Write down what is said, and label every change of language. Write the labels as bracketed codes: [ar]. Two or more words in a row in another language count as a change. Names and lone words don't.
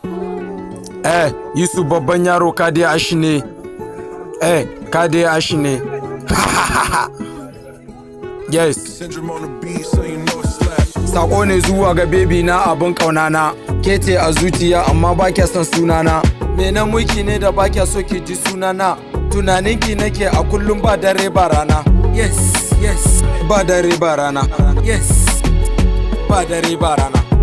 [ha] Eh, Yusuf babban yaro ka dai ashi ne. Eh, ka dai ashi ne. [en] Yes. Syndrome on the beat, so you know it's slash. [ha] Sako ne zuwa ga baby na abin kauna na. Ke ce a zuciya amma ba kya son sunana. Me na muki ne da ba kya so ki ji sunana? Tunaninki nake a kullum ba dare ba rana. [en] Yes, yes. [ha] Ba dare ba rana. Yes. Ba dare ba rana.